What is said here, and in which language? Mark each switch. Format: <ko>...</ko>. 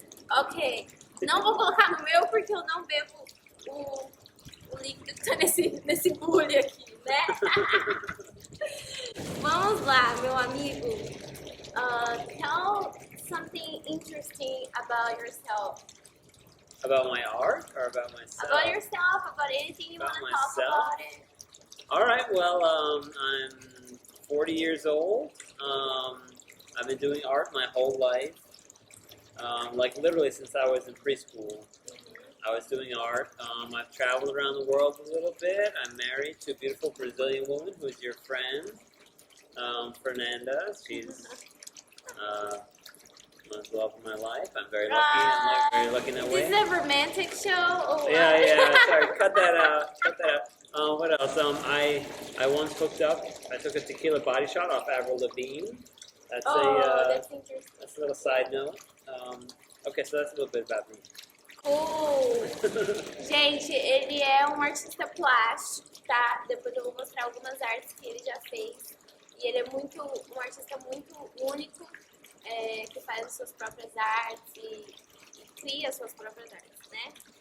<pt>Ok, não vou colocar no meu porque eu não bebo o líquido que tá nesse bule aqui, né? Vamos lá, meu amigo.</pt> <en>Tell something interesting about yourself. About my art or about myself? About yourself, about anything you want to talk about it. All right, well, I'm 40 years old. I've been doing art my whole life. Like literally since I was in preschool, I was doing art. I've traveled around the world a little bit. I'm married to a beautiful Brazilian woman who's your friend, Fernanda. She's the love of my life. I'm very lucky. I'm very lucky in that way. This is a romantic show? Or Yeah. Sorry, cut that out. What else? I once hooked up. I took a tequila body shot off Avril Lavigne. That's that's interesting. That's a little side note. Okay, so that's a little bit about me. Cool.</en> <pt>Gente, ele é um artista plástico, tá? Depois eu vou mostrar algumas artes que ele já fez. E ele é um artista muito único, que faz as suas próprias artes e cria as suas próprias artes, né?</pt>